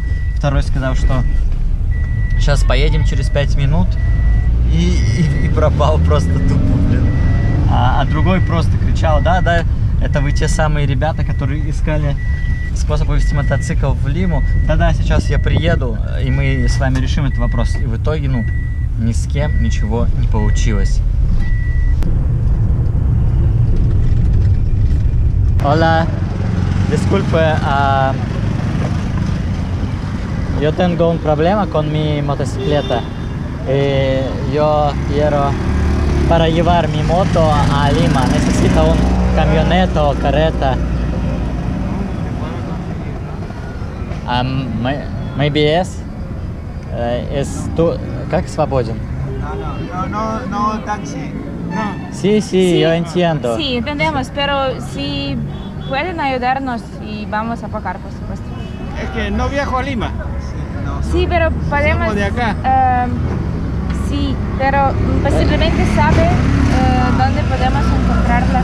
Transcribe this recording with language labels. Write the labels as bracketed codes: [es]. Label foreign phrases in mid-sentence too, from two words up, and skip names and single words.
[ru] Второй сказал, что сейчас поедем через 5 минут, и пропал просто тупо, блин. А другой просто кричал: да, это вы те самые ребята, которые искали способ вывести мотоцикл в Лиму. Да, сейчас я приеду, и мы с вами решим этот вопрос. И в итоге, ну, ни с кем ничего не получилось. [es] Hola, disculpe, yo tengo un problema con mi motocicleta. Y yo quiero, para llevar mi moto a Lima, necesito un camioneta o carreta. [en] Maybe yes. [es] Es tú, [ru] как свободен? [es] No, taxi. No. Sí, yo entiendo. Sí, entendemos, pero si pueden ayudarnos y vamos a pagar, por supuesto. Es que no viajo a Lima. Sí, pero podemos... Somos de acá. Sí, pero posiblemente sabe dónde podemos encontrarla.